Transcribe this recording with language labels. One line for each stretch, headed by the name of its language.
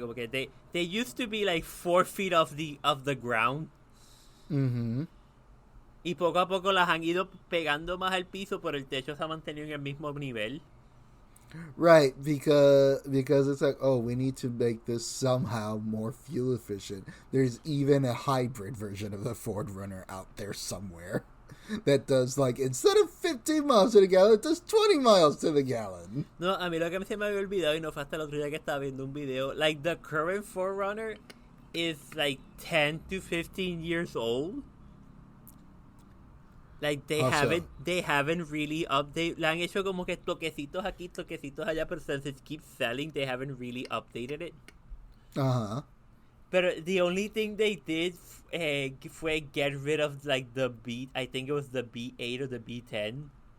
English: Como que they used to be like 4 feet off the ground. Mm-hmm.
Spanish: Y poco a poco las han ido pegando más al piso, pero el techo se ha mantenido en el mismo nivel.
English: Right, because it's like, oh, we need to make this somehow more fuel efficient. There's even a hybrid version of the Ford Runner out there somewhere that does, like, instead of 15 miles to the gallon, it does 20 miles to the gallon.
Spanish: No, a mí lo que se me había olvidado, y no fue hasta el otro día que estaba viendo un video, like, the current Forerunner is, like, 10 to 15 years old.
English: Like, they haven't really updated. Le han hecho como que toquecitos aquí, toquecitos allá, but since it keeps selling, they haven't really updated it. But the only thing they did fue get rid of, like, I think it was the B8 or the B10.